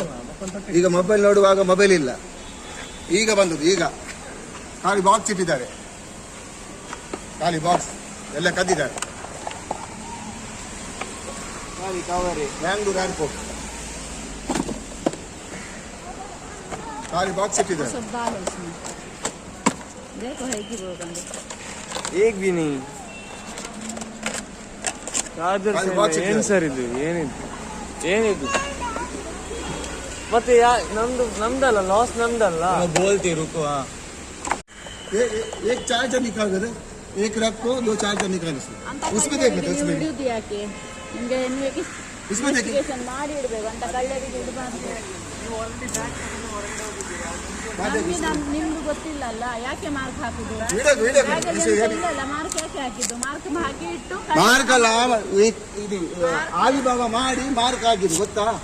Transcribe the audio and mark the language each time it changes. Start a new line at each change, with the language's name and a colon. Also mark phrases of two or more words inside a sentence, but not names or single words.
Kannada: ಈಗ ಮೊಬೈಲ್ ನೋಡುವಾಗ ಮೊಬೈಲ್ ಇಲ್ಲ, ಈಗ ಬಂದದ್ದು. ಈಗ ಖಾಲಿ ಬಾಕ್ಸ್ ಇಟ್ಟಿದ್ದಾರೆ, ಖಾಲಿ ಬಾಕ್ಸ್ ಎಲ್ಲ ಕದ್ದಿದ್ದಾರೆ. ಬ್ಯಾಂಗ್ಳೂರ್ ಏರ್ಪೋರ್ಟ್ ಖಾಲಿ ಬಾಕ್ಸ್ ಇಟ್ಟಿದ್ದಾರೆ.
Hindi: एक भी नहीं
Kannada: ಚಾರ್ಜರ್ ಏನ್ ಸರ್ ಇದು? ಏನಿದು ಮತ್ತೆ ನಮ್ದಲ್ಲ, ಲಾಸ್ ನಮ್ದಲ್ಲ.
Hindi: बोलती रुको. एक चार्जर निकाल कर, एक रख को 2 चार्जर निकाल उसमें देख लेते उसमें इसमें देखिए
Kannada: ನಿಮ್ದು ಗೊತ್ತಿಲ್ಲಲ್ಲ ಯಾಕೆ ಮಾರ್ಕ್ ಹಾಕುದು? ಮಾರ್ಕ್ ಯಾಕೆ ಹಾಕಿದ್ದು? ಮಾರ್ಕ್ ಇಟ್ಟು ಮಾರ್ಕ್ ಅಲ್ಲ, ಇದು ಆಲಿಬಾಬಾ ಮಾಡಿ ಮಾರ್ಕ್ ಹಾಕಿದ್ದು ಗೊತ್ತಾ?